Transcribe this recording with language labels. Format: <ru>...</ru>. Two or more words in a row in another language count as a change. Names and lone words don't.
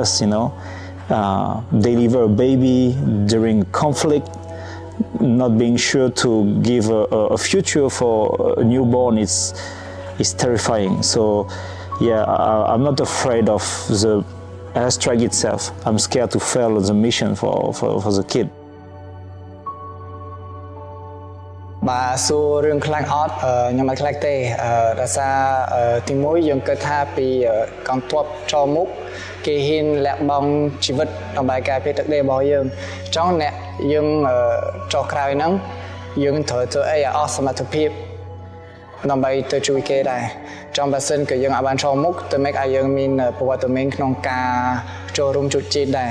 <en>You know, deliver a baby during conflict, not being sure to give a future for a newborn. It's terrifying. So yeah, I'm not afraid of the airstrike itself. I'm scared to fail the mission for the kid.</en> <km>បាទសួររឿងខ្លាំងអត់ខ្ញុំមិនខ្លាចទេដោយសារទីមួយយើងគិតថាពីកងទ័ពចូលមុខគេហ៊ានលះបង់ជីវិតដើម្បីការពារទឹកដីរបស់យើងអញ្ចឹងអ្នកយើងចុះក្រោយហ្នឹងយើងត្រូវធ្វើអីឲ្យអស់សមត្ថភាពដើម្បីទៅជួយគេដែរចំបើសិនគឺយើងអាចបានចូលមុខទៅmakeឲ្យយើងមានប្រវត្តិមានក្នុងការចូលរួមជជែកដែរ</km>